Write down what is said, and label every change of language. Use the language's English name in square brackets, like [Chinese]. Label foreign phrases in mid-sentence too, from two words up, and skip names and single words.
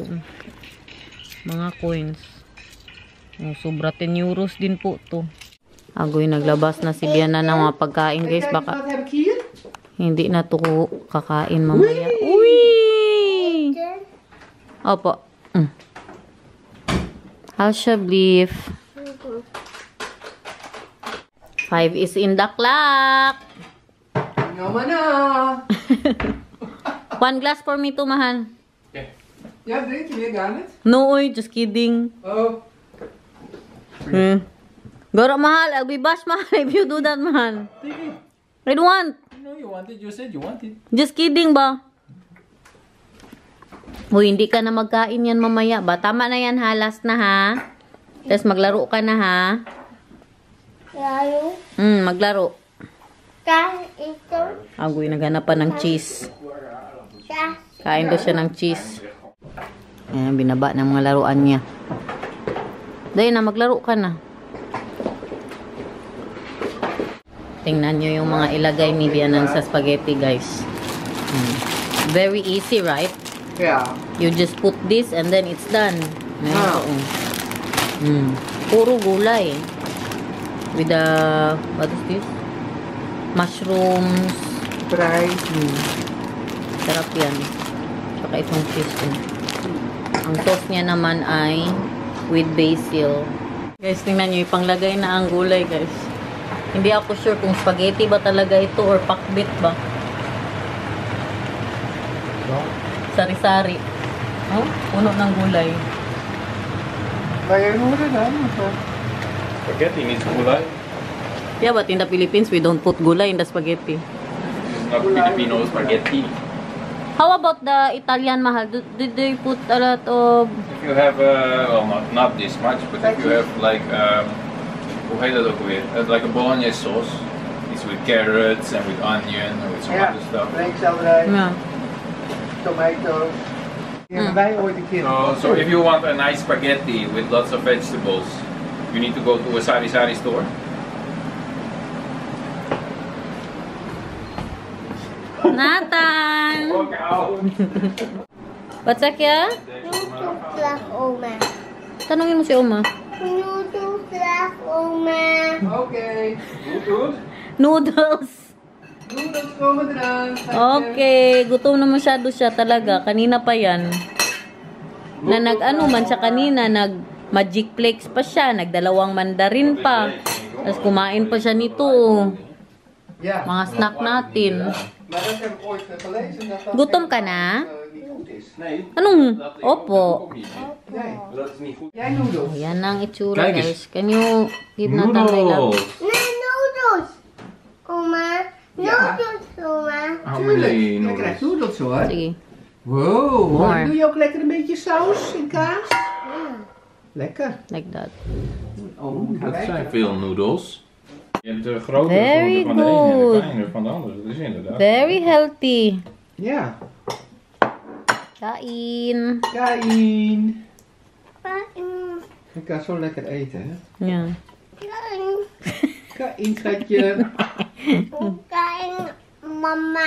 [Filipino] Mga coins. Sobra 10 euros din po to. Agoy, naglabas na si Biana ng mga pagkain guys. Baka hindi na to kakain mamaya. Uy! Opo. [English] Alsjeblieft. 5 is in the clock. [Dutch] Jammer na. [English] 1 glass for me to, [Filipino] mahal. [English] Okay. [Dutch] Ja, drink je meer gar niet? [English] No, oy, just kidding. Oh. [Filipino] Goro, mahal. [English] I'll be bash, mahal, if you do that, mahal. I don't want. No, you wanted. You said you wanted. Just kidding ba? [Filipino] Uy, hindi ka na magkain yan mamaya ba? Tama na yan ha. Last na ha. Tapos maglaro ka na ha. Lalo. Maglaro. Ito. Agoy, naghanap pa ng cheese. Kain daw siya ng cheese. Ayan, binaba ng mga laruan niya. Dahil na, maglaro ka na. Tingnan nyo yung mga ilagay ni Bianan sa spaghetti, guys. [English] Very easy, right? [Dutch] Ja. [English] You just put this and then it's done. [Filipino] Puro gulay. [English] With the, what is this? Mushrooms. [Dutch] Prijs. [Filipino] Sarap yan. Tsaka itong cheese. Ang sauce niya naman ay [English] with basil. [Filipino] Guys, tingnan nyo. Ipanglagay na ang gulay, guys. Hindi ako sure kung spaghetti ba talaga ito or pakbit ba. Sari-sari. Oh, puno ng gulay. [Dutch] Maar jij moet het dan. [English] Spaghetti needs gulay. Yeah, but in the Philippines, we don't put gulay in the spaghetti. It's not Filipino spaghetti. How about the Italian, mahal? Did they put a lot of... If you have, well, not this much, but if you have like, [Dutch] hoe heet dat ook weer? [English] Like a bolognese sauce. It's with carrots and with onion and with some other stuff. [Dutch] Bleekselderij, [English] Yeah. tomatoes. [Dutch] Die hebben wij ooit een keer. [English] So if you want a nice spaghetti with lots of vegetables, you need to go to a sari-sari store. Nathan! Look out! What's that, ya? [Filipino] Noodles lang, oma. Tanungin mo si Oma. Noodles lang, oma. [Dutch] Oké. Noodles! Noodles komen eraan. [Filipino] Okay, gutom na masyado siya talaga. Kanina pa yan. Na nag-ano man siya kanina, nag-magic flakes pa siya, nagdalawang mandarin pa. Tapos kumain pa siya nito. [Dutch] Ja. [Filipino] Mga snack natin. [Dutch] Maar dat heb ik ooit gelezen. Dat dat [Filipino] Gutom ka na? [Dutch] niet goed is. Nee. [Filipino] Anong? Opo. [Dutch] Nee. Dat is niet goed. Jij noodles. [Filipino] Ayan ang itsura, [Dutch] Kijk eens. [Filipino] guys. [English] Can you give Nathan my love? [Dutch] Nee, noodles. Oma. Noodles, oma. [English] How many [Dutch] Je krijgt noodles hoor. [Filipino] Sige. [English] Wow. More. [Dutch] Doe je ook lekker een beetje saus en kaas? Lekker. [English] Like that. Oh, [Dutch] Dat zijn veel noodles. Je hebt de grote [English] Very [Dutch] van de ene en de [English] good. [Dutch] kleine van de andere. Dat is inderdaad. [English] Very healthy. [Dutch] Ja. [Filipino] Kain. Kain. Kain. [Dutch] Ik kan zo lekker eten hè. Ja. [Filipino] Kain. Kain schatje. Kain, mama.